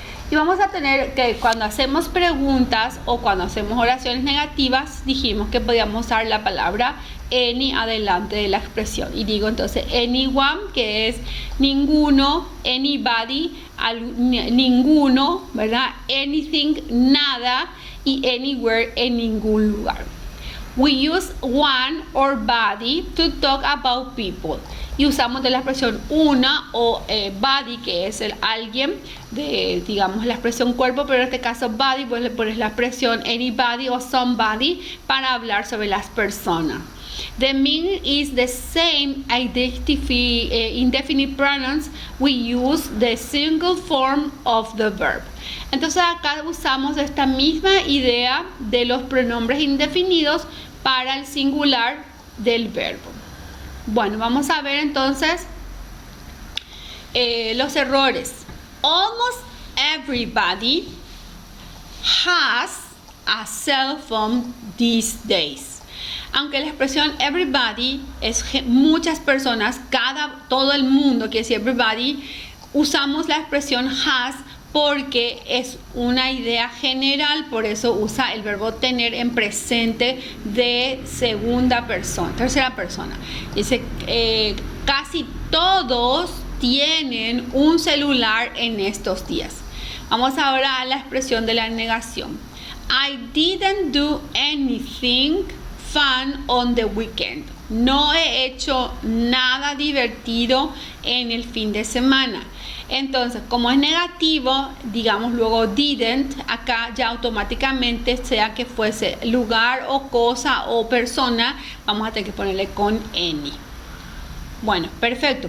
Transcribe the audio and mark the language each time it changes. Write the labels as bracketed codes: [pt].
[es] Y vamos a tener que cuando hacemos preguntas o cuando hacemos oraciones negativas, dijimos que podíamos usar la palabra any adelante de la expresión. Y digo entonces anyone, que es ninguno, anybody, ninguno, ¿verdad? Anything, nada, y anywhere, en ningún lugar. [en] We use one or body to talk about people. [es] Y usamos de la expresión una o body, que es el alguien, de, digamos, la expresión cuerpo, pero en este caso body, pues le pones la expresión anybody o somebody para hablar sobre las personas. [en] The meaning is the same indefinite pronouns. We use the single form of the verb. [es] Entonces acá usamos esta misma idea de los pronombres indefinidos para el singular del verbo. Bueno, vamos a ver entonces los errores. [en] Almost everybody has a cell phone these days. [es] Aunque la expresión everybody es muchas personas, todo el mundo, quiere decir everybody, usamos la expresión has porque es una idea general, por eso usa el verbo tener en presente de tercera persona. Dice, casi todos tienen un celular en estos días. Vamos ahora a la expresión de la negación. [en] I didn't do anything fun on the weekend. [es] No he hecho nada divertido en el fin de semana. Entonces, como es negativo, digamos luego didn't, acá ya automáticamente, sea que fuese lugar o cosa o persona, vamos a tener que ponerle con any. Bueno, perfecto.